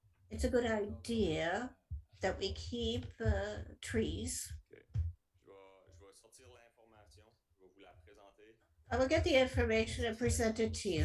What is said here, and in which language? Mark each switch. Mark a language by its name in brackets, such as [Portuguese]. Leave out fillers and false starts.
[English] It's a good idea that we keep trees. [French] je vais sortir l'information, je vais vous la présenter. [English] I will get the information and present it to you.